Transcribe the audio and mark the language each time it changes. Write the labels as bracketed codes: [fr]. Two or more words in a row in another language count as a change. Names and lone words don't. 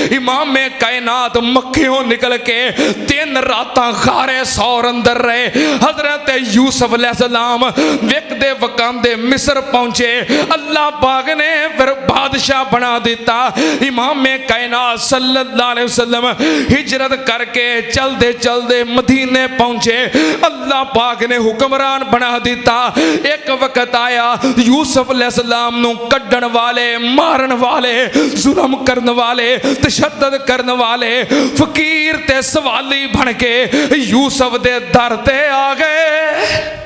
[pa] امامِ کائنات مکے نکل کے 3 راتاں غارِ ثور اندر رہے. حضرت یوسف علیہ السلام وکدے وکاندے مصر پہنچے. اللہ پاک نے پھر بادشاہ بنا دتا. [ur] امامِ کائنات [ar] صلى الله عليه وسلم [ur] ہجرت کرکے چلتے چلتے مدینے پہنچے. [pa] اللہ پاک نے حکمران بنا دتا۔ ایک وقت آیا یوسف علیہ السلام نوں کڈن والے، مارن والے، ظلم کرنے والے، تشدد کرنے والے فقیر تے سوالی بن کے یوسف دے در تے آ گئے.